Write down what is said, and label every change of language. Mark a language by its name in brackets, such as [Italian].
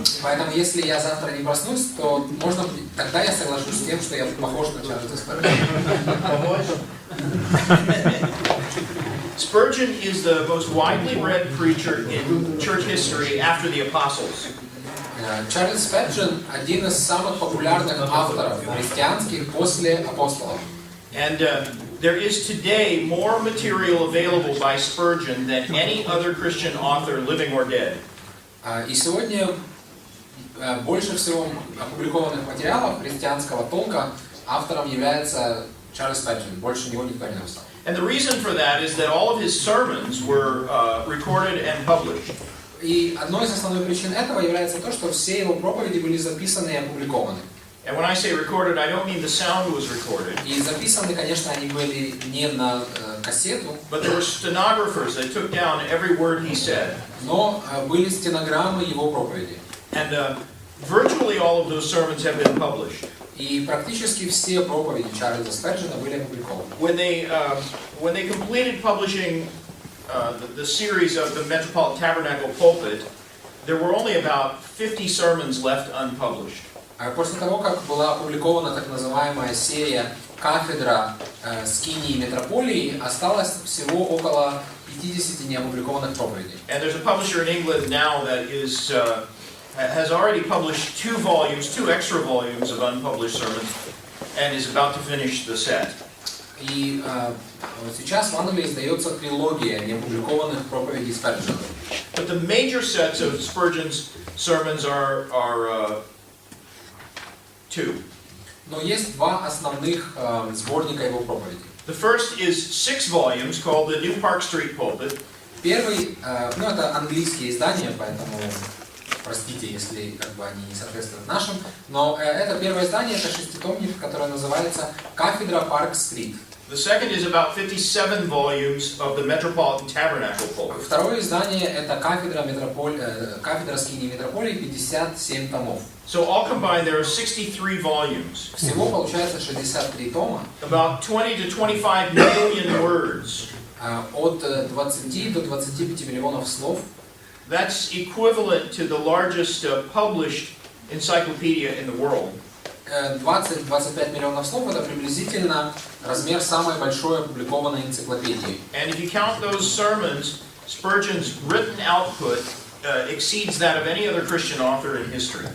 [Russian] Поэтому, если я завтра не проснусь, то можно тогда я соглашусь с тем, что я похож на Чарльза Сперджена. [English] Spurgeon is the most widely read preacher in church history after the apostles. [Russian] Чарльз Сперджен один из самых популярных авторов христианских после апостолов. [English] And there is today more material available by Spurgeon than any other Christian author, living or dead. [Russian] И сегодня больше всего опубликованных материалов христианского толка автором является Чарльз Сперджен. Больше него никто не написал. [English] And the reason for that is that all of his sermons were recorded and published. [Russian] И одной из основных причин этого является то, что все его проповеди были записаны и опубликованы. [English] And when I say recorded, I don't mean the sound was recorded. [Russian] И записаны, конечно, они были не на кассету. [English] But there were stenographers that took down every word he said. [Russian] Но были стенограммы его проповеди. [English] And virtually all of those sermons have been published. [Russian] И практически все проповеди Чарльза Сперджена были опубликованы. [English] When they completed publishing the series of the Metropolitan Tabernacle Pulpit, there were only about 50 sermons left unpublished. [Russian] После того, как была опубликована так называемая серия «Кафедра скинии метрополии», осталось всего около 50 неопубликованных проповедей. [English] And there's a publisher in England now that has already published 2 extra volumes of unpublished sermons, and is about to finish the set. [Russian] И сейчас в Англии издается трилогия неопубликованных проповедей Сперджена. [English] But the major sets of Spurgeon's sermons are 2. [Russian] Но есть два основных сборника его проповедей. [English] The first is 6 volumes called the New Park Street Pulpit. [Russian] Первый, это английские издания, поэтому простите, если они не соответствуют нашим, но это первое издание, это шеститомник, которое называется «Кафедра Парк-стрит». [English] The second is about 57 volumes of the Metropolitan Tabernacle Pulpit. [Russian] Второе издание это кафедра скинии метрополии, 57 томов. [English] So all combined there are 63 volumes. [Russian] Всего получается 63 тома. [English] About 20 to 25 million words. [Russian] От 20 до 25 миллионов слов. [English] That's equivalent to the largest published encyclopedia in the world. [Russian] 20-25 миллионов слов это приблизительно размер самой большой опубликованной энциклопедии. [English] And if you count those sermons, Spurgeon's written output exceeds that of any other Christian author in history.